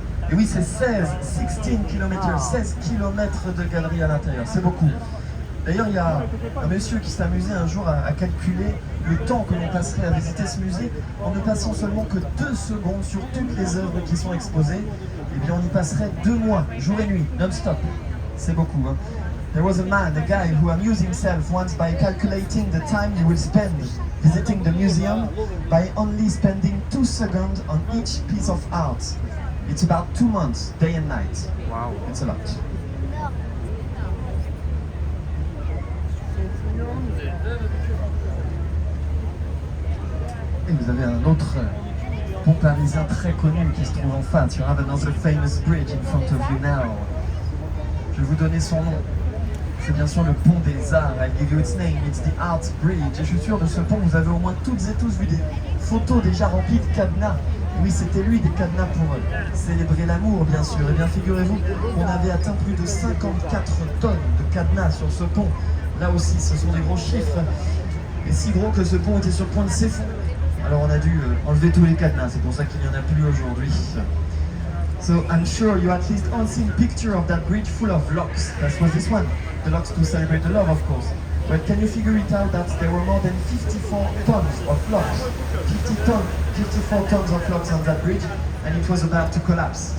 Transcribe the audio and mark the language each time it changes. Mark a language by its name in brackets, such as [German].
[French] Et oui, c'est 16 km, 16 km de galerie à l'intérieur, c'est beaucoup. D'ailleurs, il y a un monsieur qui s'est amusé un jour à calculer le temps que l'on passerait à visiter ce musée en ne passant seulement que 2 secondes sur toutes les œuvres qui sont exposées. Eh bien, on y passerait 2 mois, jour et nuit, non-stop. C'est beaucoup, hein. [English] There was a man, a guy, who amused himself once by calculating the time he will spend visiting the museum by only spending 2 seconds on each piece of art. It's about 2 months, day and night. Wow, it's a lot. [French] Et vous avez un autre pont parisien très connu qui se trouve en face. [English] You have another famous bridge in front of you now. [French] Je vais vous donner son nom. C'est bien sûr le pont des Arts. [English] I'll give you its name. It's the Art Bridge. [French] Et je suis sûr de ce pont, vous avez au moins toutes et tous vu des photos déjà remplies de cadenas. Et oui, c'était lui, des cadenas pour célébrer l'amour, bien sûr. Et bien, figurez-vous qu'on avait atteint plus de 54 tonnes de cadenas sur ce pont. Là aussi, ce sont des gros chiffres. Et si gros que ce pont était sur le point de s'effondrer. Alors on a dû enlever tous les cadenas, c'est pour ça qu'il n'y en a plus aujourd'hui. [English] So I'm sure you at least all seen picture of that bridge full of locks. That was this one, the locks to celebrate the love, of course. But can you figure it out that there were more than 54 tons of locks, 54 tons of locks on that bridge, and it was about to collapse.